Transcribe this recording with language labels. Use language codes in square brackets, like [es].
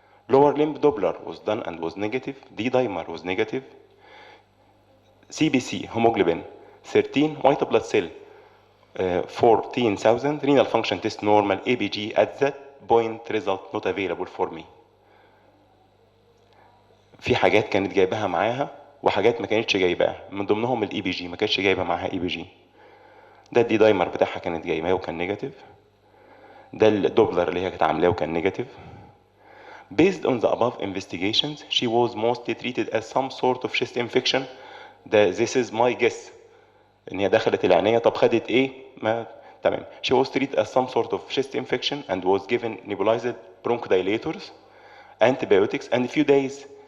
[en] Lower limb Doppler was done and was negative. D-dimer was negative. CBC, hemoglobin 13, white blood cell 14,000. Renal function test normal. ABG at that point result not available for me. [ar] في حاجات كانت جايبها معاها وحاجات ما كانتش جايباها، من ضمنهم الاي بي جي ما كانتش جايبه معاها اي بي جي. ده الدي دايمر بتاعها كانت جايباه وكان نيجاتيف. ده الدوبلر اللي هي كانت عاملاه وكان نيجاتيف. [en] Based on the above investigations, she was mostly treated as some sort of chest infection. This is my guess. [ar] ان هي دخلت العنايه، طب خدت ايه؟ ما تمام. [en] She was treated as some sort of chest infection and was given nebulized bronchodilators, antibiotics, and a few days